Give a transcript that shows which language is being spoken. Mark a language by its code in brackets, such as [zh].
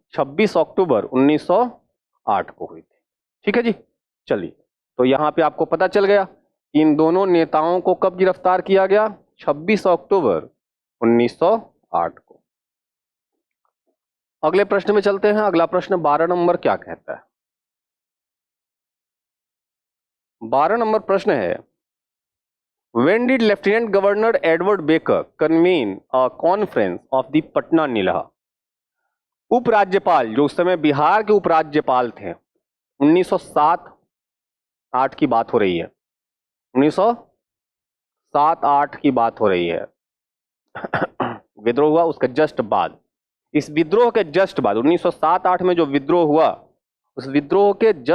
[hi] 26 अक्टूबर 1908 को हुई थी। ठीक है जी। चलिए, तो यहां पे आपको पता चल गया कि इन दोनों नेताओं को कब गिरफ्तार किया गया? 26 अक्टूबर 1908 को। अगले प्रश्न में चलते हैं। अगला प्रश्न 12 नंबर क्या कहता है? 12 नंबर प्रश्न है, [en] When did Lieutenant Governor Edward Baker convene a conference of the Patna Nilha? [hi] उपराज्यपाल, जो उस समय बिहार के उपराज्यपाल थे, 1907-8 की बात हो रही है, 1907-8 की बात हो रही है। विद्रोह हुआ उसके जस्ट बाद, इस विद्रोह के जस्ट बाद, 1907-8 में जो विद्रोह हुआ, उस विद्रोह के